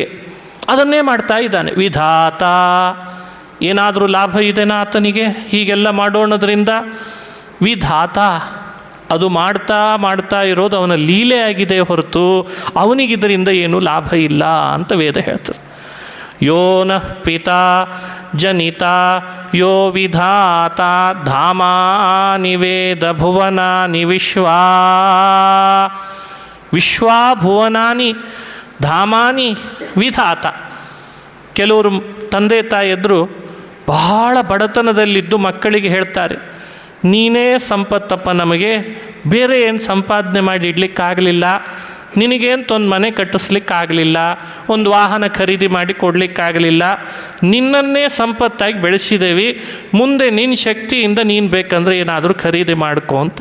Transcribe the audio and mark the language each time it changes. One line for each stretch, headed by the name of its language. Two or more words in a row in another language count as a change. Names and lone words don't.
Kannada: ಅದನ್ನೇ ಮಾಡ್ತಾ ಇದ್ದಾನೆ ವಿಧಾತ. ಏನಾದರೂ ಲಾಭ ಇದೆನಾ ಆತನಿಗೆ ಹೀಗೆಲ್ಲ ಮಾಡೋಣದ್ರಿಂದ? ವಿಧಾತ. ಅದು ಮಾಡ್ತಾ ಮಾಡ್ತಾ ಇರೋದು ಅವನ ಲೀಲೆ ಆಗಿದೆ ಹೊರತು ಅವನಿಗಿದರಿಂದ ಏನೂ ಲಾಭ ಇಲ್ಲ ಅಂತ ವೇದ ಹೇಳ್ತದೆ.
Sanskrit: ಯೋ ನಃ ಪಿತಾ ಜನಿತ ಯೋ ವಿಧಾತ ಧಾಮಾನಿ ವೇದ ಭುವನಾನಿ ವಿಶ್ವಾಭುವನಾನಿ ಧಾಮಾನಿ ವಿಧಾತ.
Kannada: ಕೆಲವರು ತಂದೆ ತಾಯಿಯದ್ರು ಬಹಳ ಬಡತನದಲ್ಲಿದ್ದು ಮಕ್ಕಳಿಗೆ ಹೇಳ್ತಾರೆ, ನೀನೇ ಸಂಪತ್ತಪ್ಪ, ನಮಗೆ ಬೇರೆ ಏನು ಸಂಪಾದನೆ ಮಾಡಿ ಇಡಲಿಕ್ಕಾಗಲಿಲ್ಲ, ನಿನಗೇಂತೊಂದು ಮನೆ ಕಟ್ಟಿಸ್ಲಿಕ್ಕಾಗಲಿಲ್ಲ, ಒಂದು ವಾಹನ ಖರೀದಿ ಮಾಡಿ ಕೊಡಲಿಕ್ಕಾಗಲಿಲ್ಲ, ನಿನ್ನನ್ನೇ ಸಂಪತ್ತಾಗಿ ಬೆಳೆಸಿದ್ದೇವೆ, ಮುಂದೆ ನಿನ್ನ ಶಕ್ತಿಯಿಂದ ನೀನು ಬೇಕಂದ್ರೆ ಏನಾದರೂ ಖರೀದಿ ಮಾಡ್ಕೊ ಅಂತ.